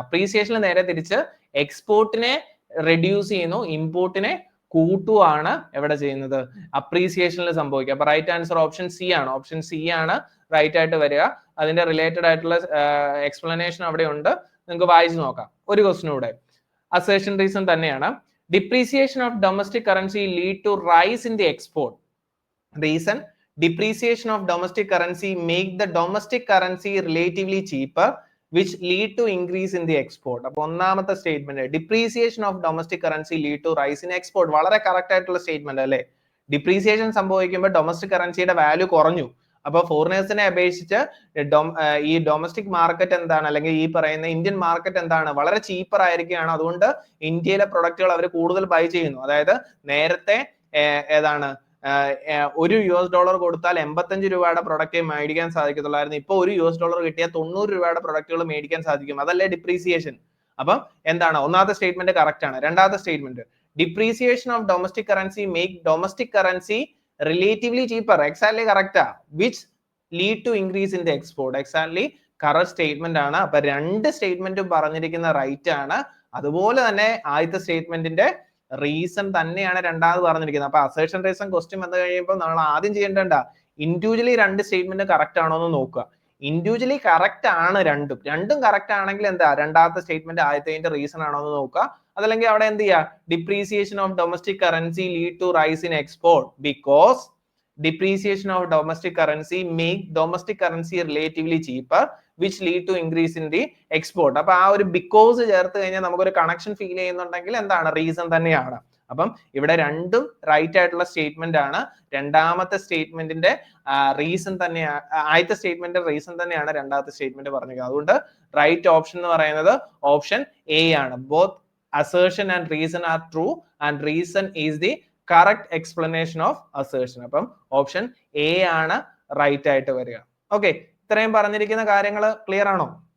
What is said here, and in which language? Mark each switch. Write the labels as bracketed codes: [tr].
[ml] അപ്രീസിയേഷനിൽ നേരെ തിരിച്ച് എക്സ്പോർട്ടിനെ റെഡ്യൂസ് ചെയ്യുന്നു, ഇമ്പോർട്ടിനെ കൂട്ടുവാണ് എവിടെ ചെയ്യുന്നത്? അപ്രീസിയേഷനിൽ സംഭവിക്കുക. അപ്പൊ റൈറ്റ് ആൻസർ ഓപ്ഷൻ സി ആണ്. ഓപ്ഷൻ സി ആണ് റൈറ്റ് ആയിട്ട് വരിക. അതിന്റെ റിലേറ്റഡ് ആയിട്ടുള്ള എക്സ്പ്ലനേഷൻ അവിടെ ഉണ്ട്, നിങ്ങൾക്ക് വായിച്ചു നോക്കാം. ഒരു ക്വസ്റ്റ്യൻ കൂടെ അസേർഷൻ റീസൺ തന്നെയാണ്. [en] Depreciation of domestic currency lead to rise in the export. Reason: depreciation of domestic currency make the domestic currency relatively cheaper, which lead to increase in the export. [ml] അപ്പോൾ ഒന്നാമത്തെ statement, [en] depreciation of domestic currency lead to rise in export. [ml] വളരെ correct ആയിട്ടുള്ള statement അല്ലേ? Depreciation സംഭവിക്കുമ്പോൾ domestic കറൻസിയുടെ value കുറഞ്ഞു. അപ്പൊ ഫോറിനേഴ്സിനെ അപേക്ഷിച്ച് ഈ ഡൊമസ്റ്റിക് മാർക്കറ്റ് എന്താണ്, അല്ലെങ്കിൽ ഈ പറയുന്ന ഇന്ത്യൻ മാർക്കറ്റ് എന്താണ്? വളരെ ചീപ്പർ ആയിരിക്കുകയാണ്. അതുകൊണ്ട് ഇന്ത്യയിലെ പ്രൊഡക്റ്റുകൾ അവർ കൂടുതൽ ബൈ ചെയ്യുന്നു. അതായത് നേരത്തെ ഏതാണ് $1 കൊടുത്താൽ 85 രൂപയുടെ പ്രൊഡക്റ്റ് മേടിക്കാൻ സാധിക്കത്തുള്ളായിരുന്നു. ഇപ്പൊ $1 കിട്ടിയാൽ 90 രൂപയുടെ പ്രൊഡക്റ്റുകൾ മേടിക്കാൻ സാധിക്കും. അതല്ലേ ഡിപ്രീസിയേഷൻ? അപ്പം എന്താണ്? ഒന്നാമത്തെ സ്റ്റേറ്റ്മെന്റ് കറക്റ്റ് ആണ്. രണ്ടാമത്തെ statement, [en] Depreciation of domestic currency make domestic currency relatively cheaper. [ml] Exactly correct. [en] Which lead to increase in the export. [ml] Exactly correct statement ആണ്. അപ്പൊ രണ്ട് സ്റ്റേറ്റ്മെന്റും പറഞ്ഞിരിക്കുന്ന റൈറ്റ് ആണ്. അതുപോലെ തന്നെ ആദ്യത്തെ സ്റ്റേറ്റ്മെന്റിന്റെ റീസൺ തന്നെയാണ് രണ്ടാമത് പറഞ്ഞിരിക്കുന്നത്. അപ്പൊ അസേർഷൻ റീസൺ ക്വസ്റ്റ്യൻ വന്നു കഴിയുമ്പോൾ നമ്മൾ ആദ്യം ചെയ്യേണ്ട ഇൻഡിവിജ്വലി രണ്ട് സ്റ്റേറ്റ്മെന്റ് കറക്റ്റ് ആണോ എന്ന് നോക്കുക. ഇൻഡിവിജ്വലി കറക്റ്റ് ആണ് രണ്ടും കറക്റ്റ് ആണെങ്കിൽ എന്താ? രണ്ടാമത്തെ സ്റ്റേറ്റ്മെന്റ് ആദ്യത്തെ റീസൺ ആണോ എന്ന് നോക്കുക. അതല്ലെങ്കിൽ അവിടെ എന്ത് ചെയ്യുക? [en] Depreciation of domestic currency lead to rise in export because depreciation of domestic currency make domestic currency relatively cheaper which lead to increase in the export. [ml] അപ്പൊ ആ ഒരു ബിക്കോസ് ചേർത്ത് കഴിഞ്ഞാൽ നമുക്കൊരു കണക്ഷൻ ഫീൽ ചെയ്യുന്നുണ്ടെങ്കിൽ എന്താണ്? റീസൺ തന്നെയാണ്. അപ്പം ഇവിടെ രണ്ടും റൈറ്റ് ആയിട്ടുള്ള സ്റ്റേറ്റ്മെന്റ് ആണ്. രണ്ടാമത്തെ സ്റ്റേറ്റ്മെന്റിന്റെ റീസൺ തന്നെയാണ്, ആദ്യത്തെ സ്റ്റേറ്റ്മെന്റ് റീസൺ തന്നെയാണ് രണ്ടാമത്തെ സ്റ്റേറ്റ്മെന്റ് പറഞ്ഞിരിക്കുന്നത്. അതുകൊണ്ട് റൈറ്റ് ഓപ്ഷൻ എന്ന് പറയുന്നത് ഓപ്ഷൻ എ ആണ്. [en] Both assertion and reason are true and reason is the correct explanation of assertion. [ml] അപ്പം ഓപ്ഷൻ എ ആണ് റൈറ്റ് ആയിട്ട് വരിക. ഓക്കെ, ഇത്രയും പറഞ്ഞിരിക്കുന്ന കാര്യങ്ങൾ ക്ലിയർ ആണോ?